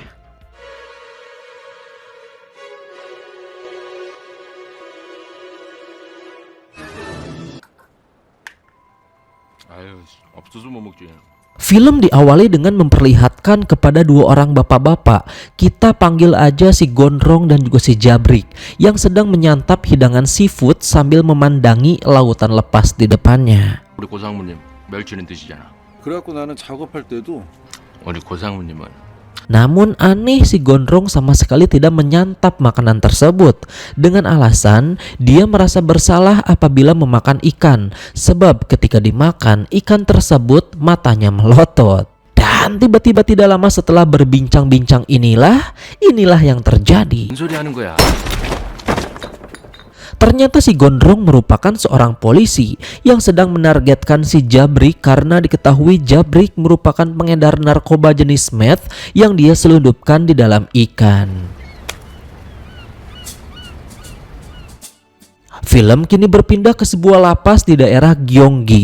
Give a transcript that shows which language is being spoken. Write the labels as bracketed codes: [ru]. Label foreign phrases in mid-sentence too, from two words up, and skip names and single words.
[id] Film diawali dengan memperlihatkan kepada dua orang bapak-bapak, kita panggil aja si Gondrong dan juga si Jabrik, yang sedang menyantap hidangan seafood sambil memandangi lautan lepas di depannya. [ko] 우리 고상무님 멸치는 드시잖아. 그래갖고 나는 작업할 때도 우리 고상무님은 [id] Namun aneh, si Gondrong sama sekali tidak menyantap makanan tersebut dengan alasan dia merasa bersalah apabila memakan ikan, sebab ketika dimakan ikan tersebut matanya melotot. Dan tiba-tiba tidak lama setelah berbincang-bincang inilah yang terjadi. [ko] 무슨 소리 하는 거야? [id] Ternyata si Gondrong merupakan seorang polisi yang sedang menargetkan si Jabrik karena diketahui Jabrik merupakan pengedar narkoba jenis meth yang dia selundupkan di dalam ikan. Film kini berpindah ke sebuah lapas di daerah Gyeonggi.